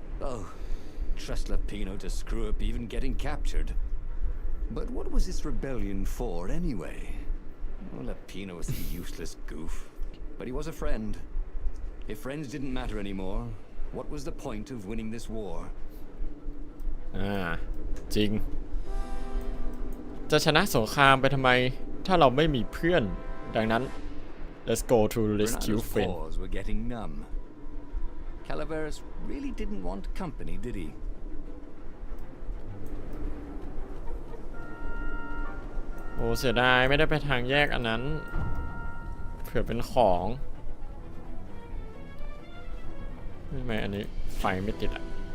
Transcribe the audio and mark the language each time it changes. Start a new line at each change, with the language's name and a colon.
English: Oh, trust Lapino to screw up even getting captured. But what was this rebellion for anyway? Well, Lapino was a useless goof, but he was a friend. If friends didn't matter anymore, what was the point of winning this war?
Thai: จริงจะชนะสงครามไปทำไมถ้าเราไม่มีเพื่อนดังนั้น
English: let's go to rescue Renado's friend paws were getting numb. Calaveras really didn't want company, did he?
Thai: โอ้เสียดายไม่ได้ไปทางแยกอันนั้นเผื่อเป็นของทำไมอันนี้ไฟไม่ติดอ่ะ